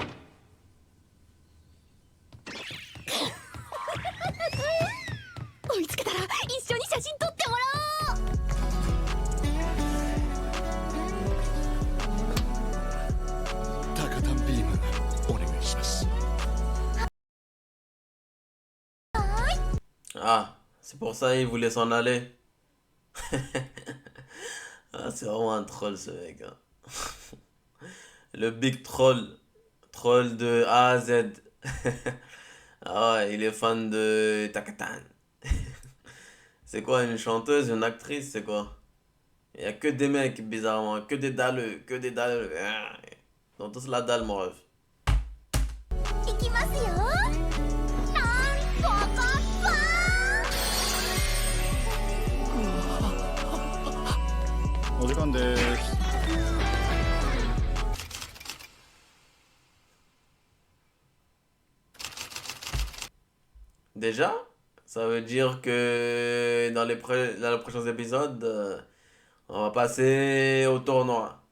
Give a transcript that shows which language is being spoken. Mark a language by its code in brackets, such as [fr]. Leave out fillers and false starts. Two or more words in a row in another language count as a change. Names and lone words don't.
[ja] 追いつけたら一緒に写真撮ってもらおう。タカタンビームお願いします。 [fr] Ah, c'est pour ça il voulait s'en aller. Ah, c'est vraiment un troll ce mec. Hein. Le big troll. Troll de A à Z. Ah ouais, il est fan de Takatan. C'est quoi, une chanteuse, une actrice, c'est quoi? Il y a que des mecs, bizarrement, que des dalleux, que des dalleux. Ils ont tous la dalle, mon ref. [ja] 行きますよ。お時間です。 [fr] Déjà, ça veut dire que dans les prochains épisodes, on va passer au tournoi.